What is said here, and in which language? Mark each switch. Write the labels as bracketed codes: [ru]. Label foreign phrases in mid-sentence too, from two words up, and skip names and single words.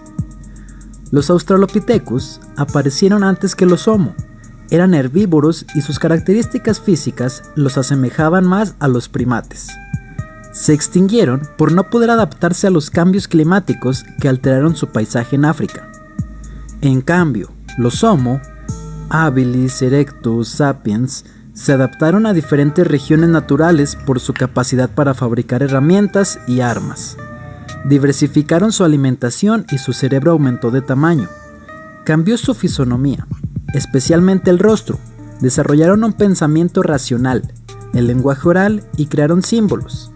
[es] Los Australopithecus aparecieron antes que los Homo. Eran herbívoros y sus características físicas los asemejaban más a los primates. Se extinguieron por no poder adaptarse a los cambios climáticos que alteraron su paisaje en África. En cambio, los Homo habilis, erectus, sapiens se adaptaron a diferentes regiones naturales por su capacidad para fabricar herramientas y armas. Diversificaron su alimentación y su cerebro aumentó de tamaño. Cambió su fisonomía, especialmente el rostro. Desarrollaron un pensamiento racional, el lenguaje oral y crearon símbolos.